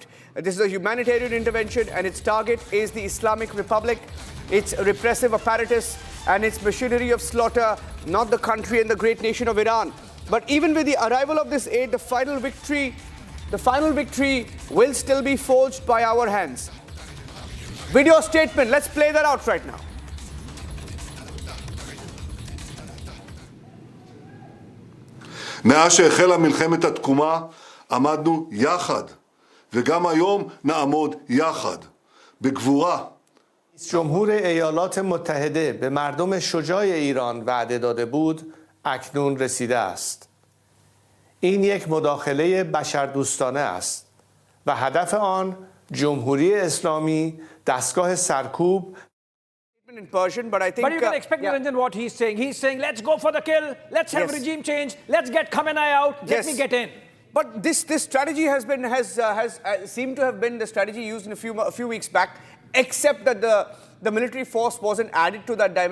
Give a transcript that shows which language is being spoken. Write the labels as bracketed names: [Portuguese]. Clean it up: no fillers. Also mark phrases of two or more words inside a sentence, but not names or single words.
[English] This is a humanitarian intervention, and its target is the Islamic Republic, its repressive apparatus, and its machinery of slaughter, not the country and the great nation of Iran. But even with the arrival of this aid, the final victory will still be forged by our hands. Video statement, let's play that out right now. [Hebrew] מאז שהחלה מלחמת התקומה עמדנו יחד, וגם היום נעמוד יחד, בגבורה. [Persian] جمهور ایالات متحده به مردم شجاع ایران وعده داده بود، اکنون رسیده است. این یک مداخله بشردوستانه است و هدف آن جمهوری اسلامی دستگاه سرکوب. [English] In Persian, but I think... But you can expect, Niranjan, what he's saying. He's saying, let's go for the kill, let's have regime change, let's get Khamenei out, let me get in. But this strategy has seemed to have been the strategy used in a few weeks back, except that the military force wasn't added to that dimension.